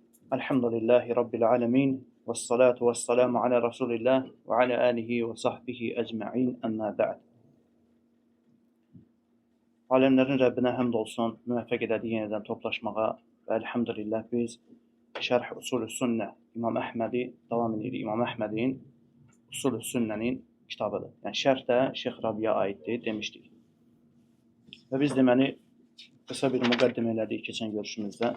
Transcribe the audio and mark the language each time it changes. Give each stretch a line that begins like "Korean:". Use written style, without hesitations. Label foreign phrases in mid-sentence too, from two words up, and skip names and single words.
Arabic: الحمد لله رب العالمين والصلاة والسلام على رسول الله وعلى آله وصحبه أجمعين أما بعد.
Azerbaijani: Alemlerin Rabbine həmd olsun, müvəffəq elədi yenidən toplaşmağa və elhamdülillah biz Şərh Usulü Sünnə İmam Əhmədi davam edirik. İmam Əhmədin Usulü Sünnənin kitabıdır. Yəni şərh də Şeyx Rabiyə aiddir demişdik. Və biz deməli qısa bir müqəddimə elədik keçən görüşümüzdə.